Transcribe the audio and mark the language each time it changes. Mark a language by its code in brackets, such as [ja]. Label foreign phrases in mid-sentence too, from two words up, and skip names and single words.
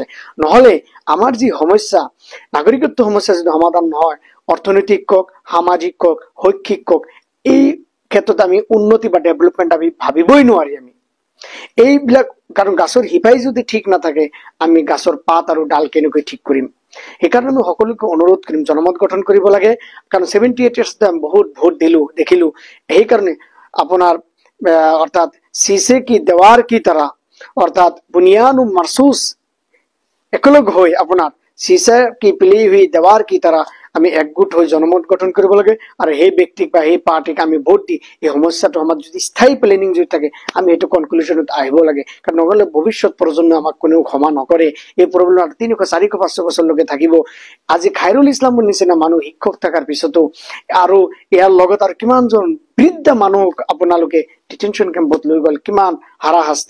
[as] নহলে আমাৰ যি সমস্যা, নাগৰিকত্ব সমস্যা যদি সমাধান নহয়, অৰ্থনৈতিক কক, সামাজিক কক, শৈক্ষিক কক, এই ক্ষেত্ৰত আমি উন্নতি বা ডেভেলপমেন্ট আমি ভাবিবই নোৱাৰি। আমি এইবিলাক, কাৰণ গাছৰ শিপাই যদি ঠিক নাথাকে, আমি গাছৰ পাত আৰু ডাল কেনেকৈ ঠিক কৰিম? সেইকাৰণে আমি সকলোকে অনুৰোধ কৰিম, জনমত গঠন কৰিব লাগে। কাৰণ 78 ইয়ার্সতে আমি বহুত ভোট দিলো, দেখিলো। সেইকাৰণে আপোনাৰ অর্থাৎ [hi] शीशे की दीवार की तरह, [as] অর্থাৎ বুনিয়াদ মরসুস একলগ হৈ আপোনাৰ [hi] शीशे की पिली हुई दीवार की तरह [as] আমি একগোট হৈ জনমত গঠন কৰিব লাগে। আৰু সেই ব্যক্তিক বা সেই পাৰ্টিক আমি ভোট দি এই সমস্যাটো আমাৰ যদি স্থায়ী প্লেনিং যদি থাকে, আমি এইটো কনক্লুশনত আহিব লাগে। কাৰণ নহলে ভৱিষ্যত প্ৰজন্ম আমাক কোনেও ক্ষমা নকৰে। এই প্ৰব্লেম 300, 400, 500 বছৰলৈকে থাকিব। আজি খাইৰুল ইছলামৰ নিচিনা মানুহ শিক্ষক থকাৰ পিছতো আৰু ইয়াৰ লগত আৰু কিমানজন বৃদ্ধ মানুহক আপোনালোকে ডিটেনশন কেম্পত লৈ গল, কিমান হাৰাশাস্তি।